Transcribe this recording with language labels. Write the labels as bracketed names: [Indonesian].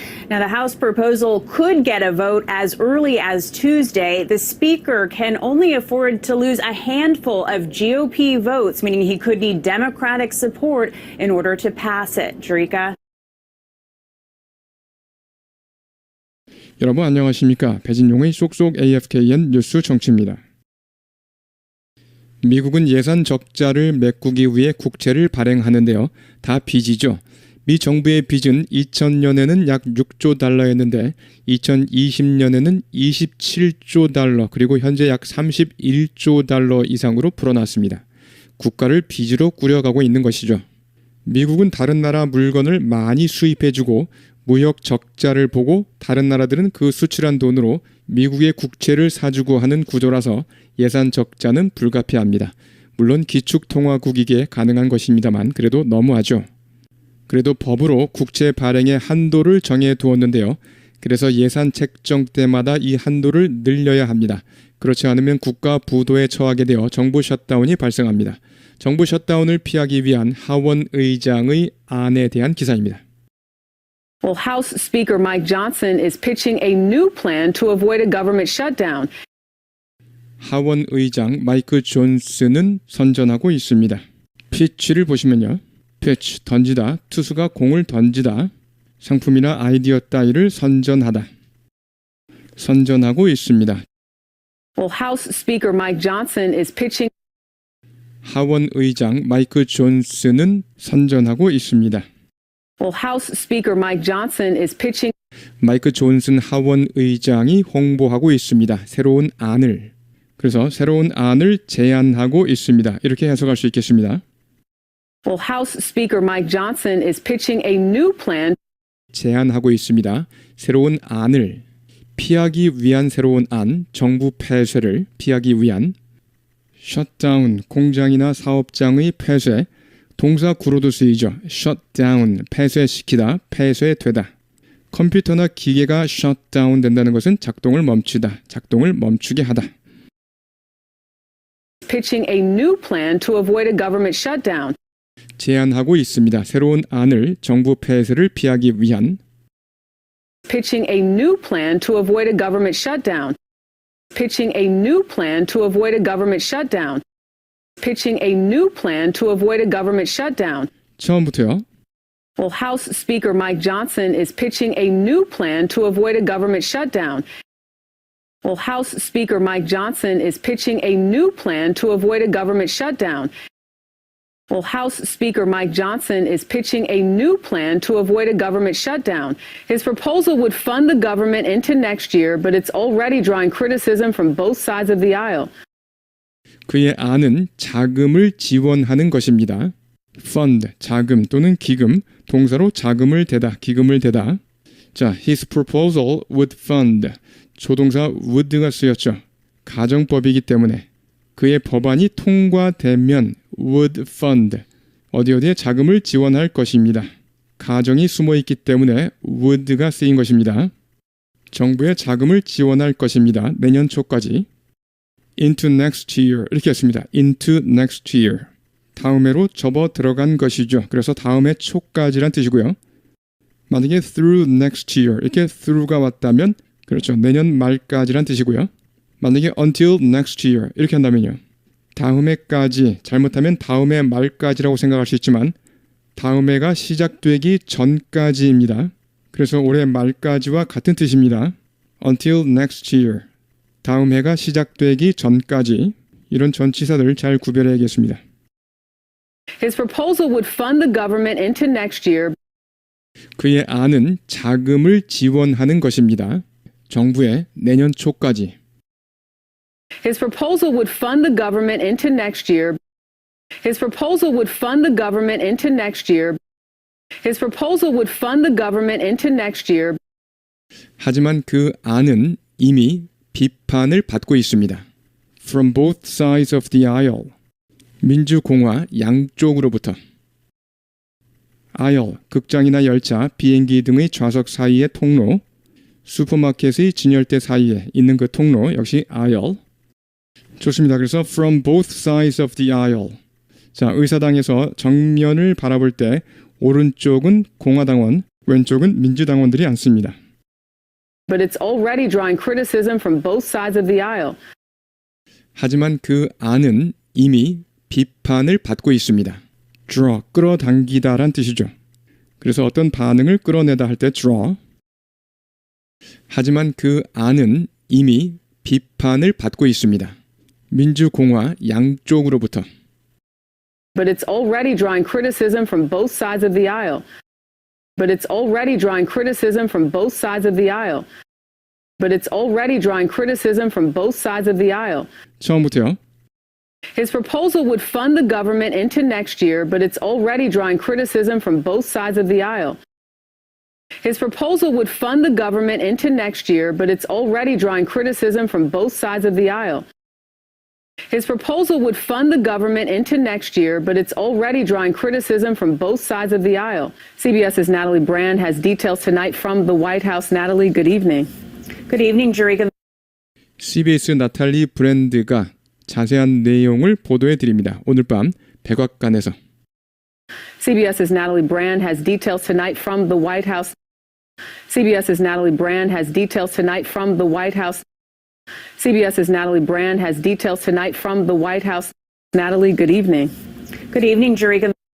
[English] Now, the House proposal could get a vote as early as Tuesday. The Speaker can only afford to lose a handful of GOP votes, meaning he could need Democratic support in order to pass it. Jerika? [Korean] 여러분 안녕하십니까? 배진용의 쏙쏙 AFKN 뉴스 청취입니다. 미국은 예산 적자를 메꾸기 위해 국채를 발행하는데요. 다 빚이죠. 미 정부의 빚은 2000년에는 약 6조 달러였는데 2020년에는 27조 달러 그리고 현재 약 31조 달러 이상으로 불어났습니다. 국가를 빚으로 꾸려가고 있는 것이죠. 미국은 다른 나라 물건을 많이 수입해주고 무역 적자를 보고 다른 나라들은 그 수출한 돈으로 미국의 국채를 사주고 하는 구조라서 예산 적자는 불가피합니다. 물론 기축통화국이기에 가능한 것입니다만 그래도 너무하죠. 그래도 법으로 국채 발행의 한도를 정해 두었는데요. 그래서 예산 책정 때마다 이 한도를 늘려야 합니다. 그렇지 않으면 국가 부도에 처하게 되어 정부 셧다운이 발생합니다. 정부 셧다운을 피하기 위한 하원 의장의 안에 대한 기사입니다. [English] Well, House Speaker Mike Johnson is pitching a new plan to avoid a government shutdown. [Korean] 하원 의장 마이크 존슨은 선전하고 있습니다. 피치를 보시면요. 피치, 던지다, 투수가 공을 던지다, 상품이나 아이디어 따위를 선전하다. 선전하고 있습니다. [English] Well, House Speaker Mike Johnson is pitching [Korean] 하원 의장 마이크 존슨은 선전하고 있습니다. [English] Well, House Speaker Mike Johnson is pitching [Korean] 마이크 존슨 하원 의장이 홍보하고 있습니다. 새로운 안을. 그래서 새로운 안을 제안하고 있습니다. 이렇게 해석할 수 있겠습니다. [English] Well, House Speaker Mike Johnson is pitching a new plan [Korean] 제안하고 있습니다. 새로운 안을 피하기 위한 새로운 안, 정부 폐쇄를 피하기 위한 셧다운, 공장이나 사업장의 폐쇄, 동사 구로도 쓰이죠. 셧다운, 폐쇄시키다, 폐쇄되다. 컴퓨터나 기계가 셧다운 된다는 것은 작동을 멈추다, 작동을 멈추게 하다. [English] pitching a new plan to avoid a government shutdown. [Korean] 제안하고 있습니다. 새로운 안을 정부 폐쇄를 피하기 위한 [English] Pitching a new plan to avoid a government shutdown. Pitching a new plan to avoid a government shutdown. Pitching a new plan to avoid a government shutdown. [Korean] 처음부터요. [English] Well, House Speaker Mike Johnson is pitching a new plan to avoid a government shutdown. Well, House Speaker Mike Johnson is pitching a new plan to avoid a government shutdown. Well, House Speaker Mike Johnson is pitching a new plan to avoid a government shutdown. His proposal would fund the government into next year, but it's already drawing criticism from both sides of the aisle. [Korean] 그의 안은 자금을 지원하는 것입니다. fund, 자금 또는 기금, 동사로 자금을 대다, 기금을 대다. 자, [English] his proposal would fund, [Korean] 조동사 would가 쓰였죠. 가정법이기 때문에 그의 법안이 통과되면 [English] would fund, [Korean] 어디에 자금을 지원할 것입니다. 가정이 숨어있기 때문에 would가 쓰인 것입니다. 정부의 자금을 지원할 것입니다. 내년 초까지. [English] into next year [Korean] 이렇게 했습니다. [English] into next year. [Korean] 다음 해로 접어 들어간 것이죠. 그래서 다음 해 초까지란 뜻이고요. 만약에 [English] through next year [Korean] 이렇게 through가 왔다면 그렇죠. 내년 말까지란 뜻이고요. 만약에 [English] until next year [Korean] 이렇게 한다면요. 다음 해까지, 잘못하면 다음 해 말까지라고 생각할 수 있지만 다음 해가 시작되기 전까지입니다. 그래서 올해 말까지와 같은 뜻입니다. [English] until next year. [Korean] 다음 해가 시작되기 전까지. 이런 전치사들 잘 구별해야겠습니다. [English] His proposal would fund the government into next year. [Korean] 그의 안은 자금을 지원하는 것입니다. 정부에 내년 초까지. [English] His proposal would fund the government into next year. His proposal would fund the government into next year. His proposal would fund the government into next year. [Korean] 하지만 그 안은 이미 비판을 받고 있습니다. [English] From both sides of the aisle. [Korean] 민주공화 양쪽으로부터. aisle, 극장이나 열차, 비행기 등의 좌석 사이의 통로, 슈퍼마켓의 진열대 사이에 있는 그 통로 역시 aisle. 좋습니다. 그래서 [English] from both sides of the aisle. [Korean] 자, 의사당에서 정면을 바라볼 때 오른쪽은 공화당원, 왼쪽은 민주당원들이 앉습니다. [English] But it's already drawing criticism from both sides of the aisle. [Korean] 하지만 그 안은 이미 비판을 받고 있습니다. draw, 끌어당기다란 뜻이죠. 그래서 어떤 반응을 끌어내다 할 때 draw. 하지만 그 안은 이미 비판을 받고 있습니다. 민주공화 양쪽으로부터. [English] But it's already drawing criticism from both sides of the aisle. But it's already drawing criticism from both sides of the aisle. But it's already drawing criticism from both sides of the aisle. [Korean] 처음부터요. [English] His proposal would fund the government into next year, but it's already drawing criticism from both sides of the aisle. His proposal would fund the government into next year, but it's already drawing criticism from both sides of the aisle. His proposal would fund the government into next year, but it's already drawing criticism from both sides of the aisle. CBS's Natalie Brand has details tonight from the White House. Natalie, good evening. Good evening, Jerika. [Korean] CBS 나탈리 브랜드가 자세한 내용을 보도해 드립니다. 오늘 밤 백악관에서. [English] CBS's Natalie Brand has details tonight from the White House. CBS's Natalie Brand has details tonight from the White House. CBS's Natalie Brand has details tonight from the White House. Natalie, good evening. Good evening, Jerika.